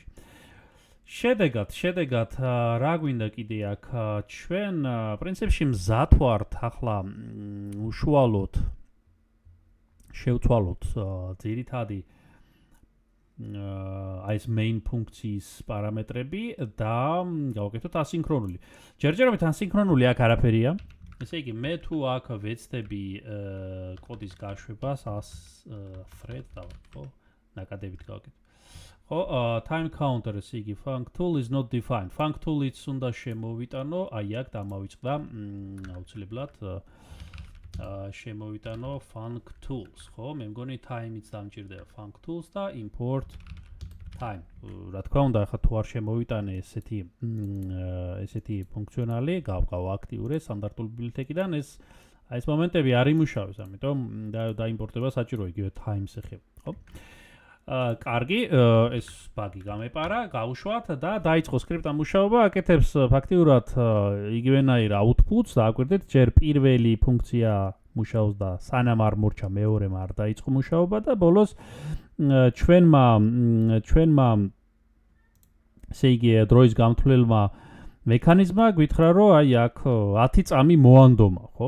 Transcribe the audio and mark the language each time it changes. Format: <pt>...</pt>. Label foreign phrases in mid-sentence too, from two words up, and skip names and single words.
<ka>შედეგად რა გვინდა კიდე აქ ჩვენ პრინციპში მზად ვართ ახლა უშუალოდ შევცვალოთ ძირითადი აი ეს main ფუნქციის პარამეტრები და გავაკეთოთ ასინქრონული. ჯერჯერობით ასინქრონული აქ არაფერია. ესე იგი მე თუ აქ ვეცდები კოდის გაშვებას thread დავარ, ხო? ნაკადებით გავაკეთე. ხო,</ka> <en>time counter</en> <ka>ესე იგი</ka> <en>func tool is not defined. Func tool-იც</en> <ka>უნდა შემოვიტანო, აი აქ დამავიწყდა აუცილებლად შემოვიტანო</ka> <en>func tools,</en> <ka>ხო? მე მგონი time-იც დამჭირდება</ka> <en>func tools</en> <ka>და</ka> <en>import time.</en> <ka>რა თქმა უნდა, ახლა თუ არ შემოვიტანე ესეთი ფუნქციონალი, გავაქტიურე სტანდარტული ბიბლიოთეკიდან, ეს მომენტები არ იმუშავებს, ამიტომ დაიმპორტება საჭირო იგივე time-ს ეხება, ხო? კარგი, ეს ბაგი გამეპარა, გავუშვათ და დაიწყო სკრიპტა მუშაობა, აკეთებს ფაქტიურად იგივენაირ outputs და აკვირდეთ, ჯერ პირველი ფუნქცია მუშაობს და სანამ არ მორჩა მეორემ არ დაიწყო მუშაობა და ბოლოს ჩვენმა ესე იგი დროის გამთვლელმა მექანიზმა გვითხრა, რომ აი აქ 10 წამი მოანდომა, ხო?</ka>